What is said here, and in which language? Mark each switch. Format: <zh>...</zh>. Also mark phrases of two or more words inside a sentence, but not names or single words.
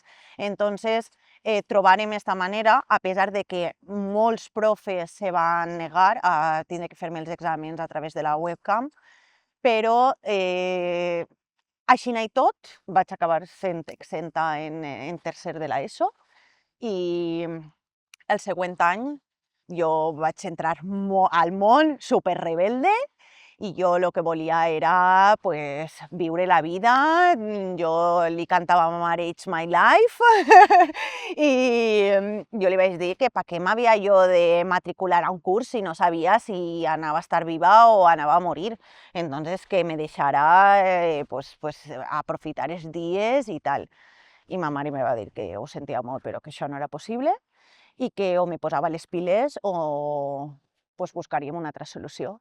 <ca>Entonces, trobarem esta manera, a pesar de que molts profes se van negar a tindre que fer-me els exàmens a través de la webcam, però així i tot vaig acabar sent exenta en tercer de l'ESO i el següent any jo vaig entrar al món superrebelde i jo el que volia era pues, viure la vida. Jo li cantava a ma mare</ca> <en>It's my life</en> <ca>i jo li vaig dir que per què m'havia jo de matricular a un curs si no sabia si anava a estar viva o anava a morir. Entonces que me deixara pues, aprofitar els dies i tal. I ma mare me va dir que ho sentia molt però que això no era possible i que o me posava les piles o pues, buscaríem una altra solució.</ca>